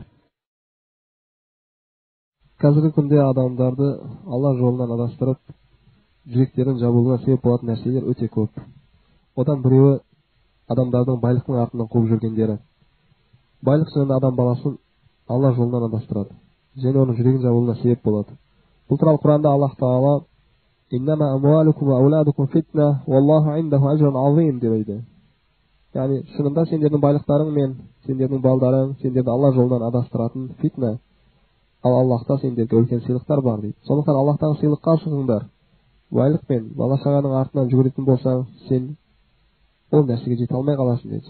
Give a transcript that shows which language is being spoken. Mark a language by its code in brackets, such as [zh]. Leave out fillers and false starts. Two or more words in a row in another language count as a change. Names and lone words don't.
[kk] Қазіргі күнде адамдарды Алла жолынан адастырып, жүректерінің жабылуына себеп болатын нәрселер өте көп. Одан біреуі адамдардың байлықтың артынан қуып жүргендері. Байлық жөнінде адам баласын Алла жолынан адастырады, және оның жүрегінің жабылуына себеп болады. Бұл туралы Құранда Аллах Тағала [ar] «إنما أموالكم وأولادكم فتنة والله عنده أجر عظيم» [kk] деп айтады. Яғни шынында сендердің байлықтарың мен сендердің балдарың сендерді Алла жолынан адастыратын фитна, ал Аллахта сендерге үлкен сыйлықтар бар дейді. Сондықтан Аллахтан сыйлыққа асығыңдар. Байлық пен бала шағаның артынан жүгіретін болсаң, сен ол нәрсеге жете алмай қаласың дейді.